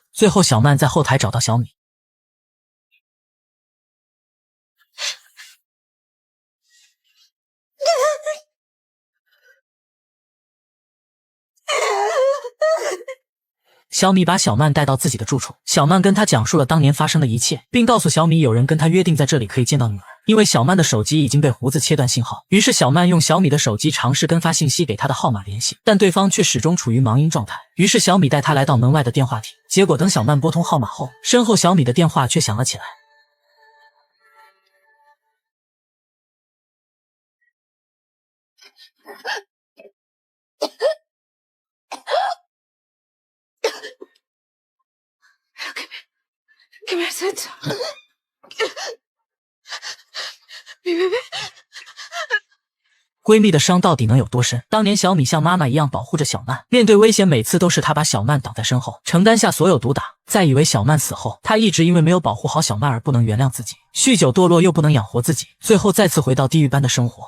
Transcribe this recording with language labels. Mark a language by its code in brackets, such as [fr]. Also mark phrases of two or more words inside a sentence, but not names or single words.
[zh] 最后小曼在后台找到小米。小米把小曼带到自己的住处，小曼跟他讲述了当年发生的一切，并告诉小米有人跟他约定在这里可以见到女儿。因为小曼的手机已经被胡子切断信号，于是小曼用小米的手机尝试跟发信息给他的号码联系，但对方却始终处于忙音状态。于是小米带他来到门外的电话亭，结果等小曼拨通号码后，身后小米的电话却响了起来。 [es] ¿Qué me has hecho? Mi bebé. [zh] 闺蜜的伤到底能有多深？当年小米像妈妈一样保护着小曼，面对危险每次都是她把小曼挡在身后，承担下所有毒打。再以为小曼死后，她一直因为没有保护好小曼而不能原谅自己，酗酒堕落又不能养活自己，最后再次回到地狱般的生活。